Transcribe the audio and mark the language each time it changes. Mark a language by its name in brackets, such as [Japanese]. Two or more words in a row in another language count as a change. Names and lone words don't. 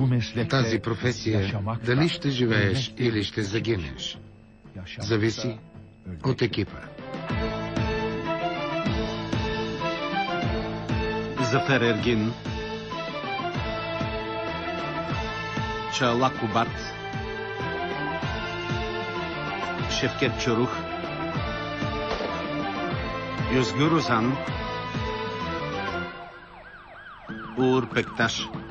[Bulgarian] Тази професия, дали ще живееш или ще загинеш, зависи от екипа. Зафер Ергин, Чаала Кубат, Шевкет Чорух, Юзгюр Озан, Ур Пекташ,